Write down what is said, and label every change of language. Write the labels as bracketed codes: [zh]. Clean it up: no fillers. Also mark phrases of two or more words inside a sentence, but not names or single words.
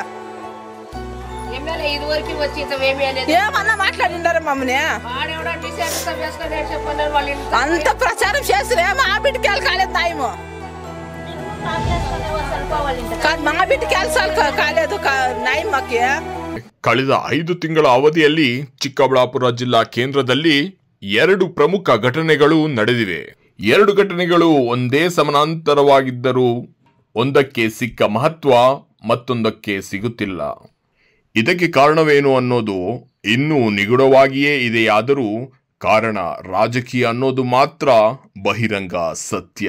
[te] ఏమన్నా మాట్లాడిండారా మమ్మల్ని? అంత ప్రచారం చేస్తే మా బిడ్డకి వెళ్ళి కాలేదు న్యాయము. మా బిడ్డకి వెళ్ళి కాలేదు న్యాయం మాకే. [kn] ಕಳೆದ 5 ತಿಂಗಳ ಅವಧಿಯಲ್ಲಿ ಚಿಕ್ಕಬಳ್ಳಾಪುರ ಜಿಲ್ಲಾ ಕೇಂದ್ರದಲ್ಲಿ 2 ಪ್ರಮುಖ ಘಟನೆಗಳು ನಡೆದಿವೆ. 2 ಘಟನೆಗಳು ಒಂದೇ ಸಮಾನಾಂತರವಾಗಿದ್ದರೂ ಒಂದಕ್ಕೆ ಸಿಕ್ಕ ಮಹತ್ವ ಮತ್ತೊಂದಕ್ಕೆ ಸಿಗುತ್ತಿಲ್ಲ. ಇದಕ್ಕೆ ಕಾರಣವೇನು ಅನ್ನೋದು ಇನ್ನೂ ನಿಗೂಢವಾಗಿಯೇ ಇದೆಯಾದರೂ ಕಾರಣ ರಾಜಕೀಯ ಅನ್ನೋದು ಮಾತ್ರ ಬಹಿರಂಗ ಸತ್ಯ.